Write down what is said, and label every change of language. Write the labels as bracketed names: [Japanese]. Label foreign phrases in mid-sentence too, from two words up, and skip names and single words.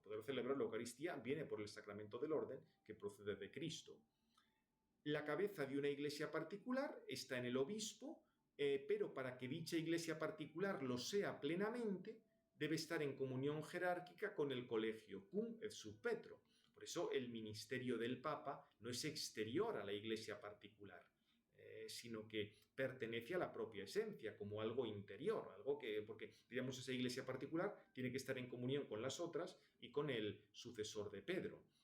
[Spanish] Poder celebrar la Eucaristía viene por el sacramento del orden que procede de Cristo. La cabeza de una iglesia particular está en el obispo, pero para que dicha iglesia particular lo sea plenamente, debe estar en comunión jerárquica con el colegio, [Latin] cum et sub Petro. [Spanish] Por eso el ministerio del Papa no es exterior a la iglesia particular, sino que pertenece a la propia esencia, como algo interior, algo que, porque digamos esa iglesia particular tiene que estar en comunión con las otras y con el sucesor de Pedro.